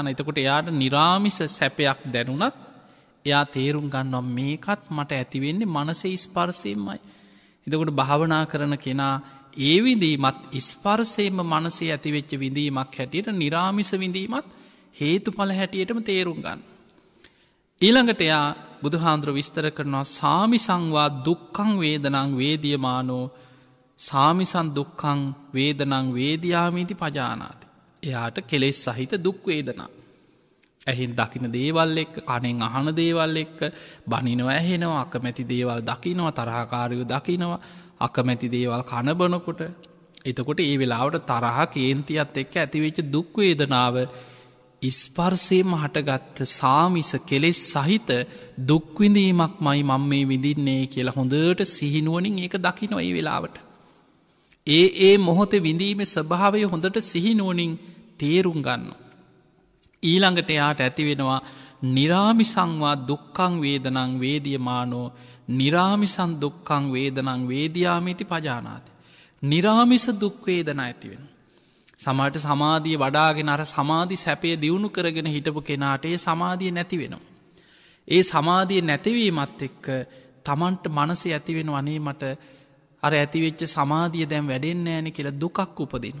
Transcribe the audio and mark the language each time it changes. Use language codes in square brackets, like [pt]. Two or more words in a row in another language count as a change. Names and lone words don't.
[si] එතකොට එයාට නිරාමිස සැපයක් දැනුනත් එයා තේරුම් ගන්නවා මේකත් මට ඇතිවෙන්නේ මනසේ ස්පර්ශයෙන්මයි. එතකොට භාවනා කරන කෙනා ඒ විඳීමත් ස්පර්ශයෙන්ම මනසේ ඇතිවෙච්ච විඳීමක් හැටියට නිරාමිස විඳීමත් හේතුඵල හැටියටම තේරුම් ගන්න. ඊළඟට එයා බුදුහාමුදුරුවෝ විස්තර කරනවා [pi] සාමිසංවා දුක්ඛං වේදනං වේදියමානෝ සාමිසන් දුක්ඛං වේදනං වේදියාමීති පජානාති. [si] එයාට කෙලෙස් සහිත දුක් වේදනා. ඇහින් දකින දේවල් එක්ක කනෙන් අහන දේවල් එක්ක බනිනවා ඇහෙනවා අකමැති දේවල් දකිනවා තරහකාරයෝ දකිනවා අකමැති දේවල් කනබනකොට එතකොට ඒ වෙලාවට තරහ කේන්තියත් එක්ක ඇතිවෙච්ච දුක් වේදනාව ස්පර්ශයෙන්ම හටගත්ත සාමිස කෙලෙස් සහිත දුක් විඳීමක්මයි මම මේ විඳින්නේ කියලා හොඳට සිහිනුවණින් ඒක දකිනවා ඒ වෙලාවට. ඒ මොහොතේ විඳීමේ ස්වභාවය හොඳට සිහිනුවණින් තේරුම් ගන්නවා. ඊළඟට එයාට ඇති වෙනවා [pi] නිරාමිසංවා දුක්ඛං වේදනං වේදියමානෝ නිරාමිසං දුක්ඛං වේදනං වේදියාමිති පජානාති. [si] නිරාමිස දුක් වේදනා ඇති වෙනවා. සමහරට සමාධිය වඩාගෙන අර සමාධි සැපය දියුණු කරගෙන හිටපු කෙනාට ඒ සමාධිය නැති වෙනවා. ඒ සමාධිය නැතිවීමත් එක්ක තමන්ට මනසේ ඇති වෙනවා අනේ මට අර ඇතිවෙච්ච සමාධිය දැන් වැඩෙන්නේ නැහැ නේ කියලා දුකක් උපදිනවා.